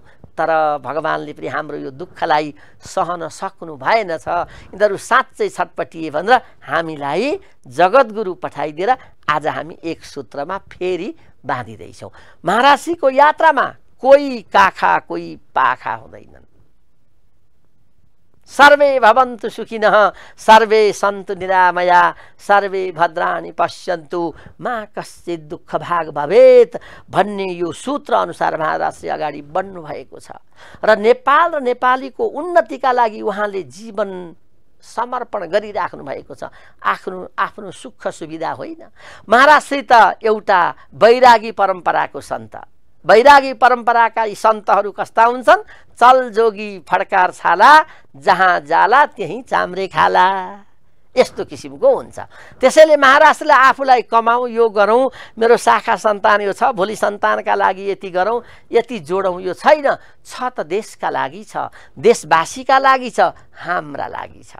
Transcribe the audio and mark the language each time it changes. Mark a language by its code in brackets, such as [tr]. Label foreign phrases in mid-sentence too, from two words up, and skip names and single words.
[ne] तर भगवानले पनि हाम्रो यो दुःखलाई सहन सक्नु भएनछ। यिनीहरू साँच्चै छटपटिए भनेर हामीलाई जगद्गुरु पठाइदिएर आज हामी एक सूत्रमा फेरि बाँधिँदैछौँ। महाराजको यात्रामा कोही काखा कोही पाखा हुँदैनन्। [sa] सर्वे भवन्तु सुखिनः सर्वे सन्तु निरामया सर्वे भद्राणि पश्यन्तु मा कश्चित् दुःख भाग भवेत् [ne] भन्ने यो सूत्र अनुसार महाराज श्री अगाडि बढ्नु भएको छ। र नेपाल र नेपालीको उन्नतिका लागि उहाँले जीवन समर्पण गरिराख्नु भएको छ। आफ्नो सुख सुविधा होइन। महाराज श्री त एउटा वैरागी परम्पराको सन्त। वैरागी परम्पराका यी सन्तहरू कस्ता हुन्छन्? चल जोगी फड्कार छाला जहाँ जाला त्यहीँ चाम्रे खाला, यस्तो किसिमको हुन्छ। त्यसैले महाराजले आफूलाई कमाऊ, यो गरौँ, मेरो शाखा सन्तान यो छ, भोलि सन्तानका लागि यति गरौँ, यति जोडौँ, यो छैन। छ त देशका लागि छ, देशवासीका लागि छ, हाम्रा लागि छ।